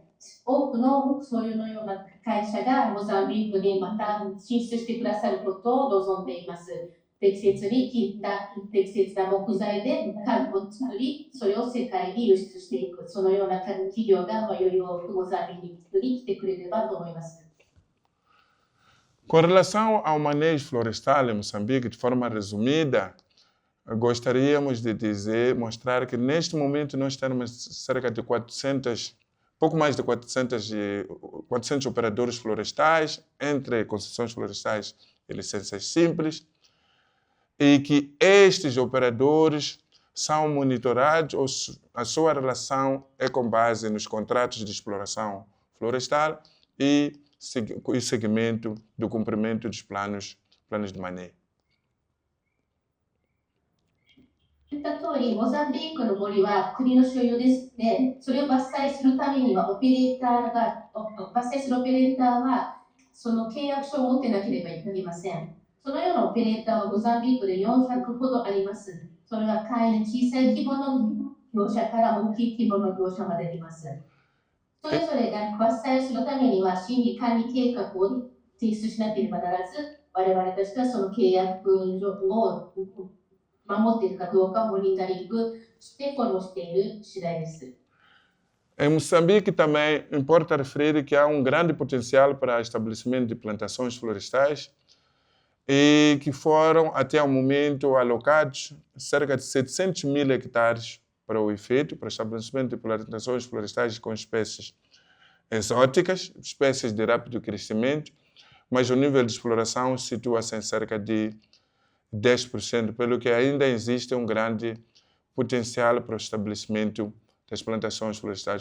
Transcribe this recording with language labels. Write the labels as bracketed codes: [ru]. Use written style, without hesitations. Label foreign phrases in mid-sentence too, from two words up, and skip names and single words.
[ja] 多くのそういうのような会社がモザンビークにまた進出してくださることを望んでいます。適切に切った適切な木材で家具を作り、それを世界に輸出していく。そのような企業がより多くモザンビークに来てくれればと思います。 [pt] Com relação ao manejo florestal em Moçambique, de forma resumida, gostaríamos de mostrar que neste momento nós temos cerca de 400, pouco mais de 400 operadores florestais, entre concessões florestais e licenças simples, e que estes operadores são monitorados, a sua relação é com base nos contratos de exploração florestal e seguimento do cumprimento dos planos de manejo. [ja] 言った通り、モザンビークの森は国の所有ですね。それを伐採するためには、伐採するオペレーターは、その契約書を持ってなければいけません。そのようなオペレーターはモザンビークで400ほどあります。それは会員小さい規模の業者から大きい規模の業者まであります。それぞれが伐採するためには、審理管理計画を提出しなければならず、我々としてはその契約を守っているかどうかモニタリングしてフォローしている次第です。 [pt] Em Moçambique também importa referir que há grande potencial para estabelecimento de plantações florestais e que foram até o momento alocados cerca de 700 mil hectares para o efeito, para o estabelecimento de plantações florestais com espécies exóticas, espécies de rápido crescimento, mas o nível de exploração situa-se em cerca de 10%, pelo que ainda existe grande potencial para o estabelecimento das plantações florestais.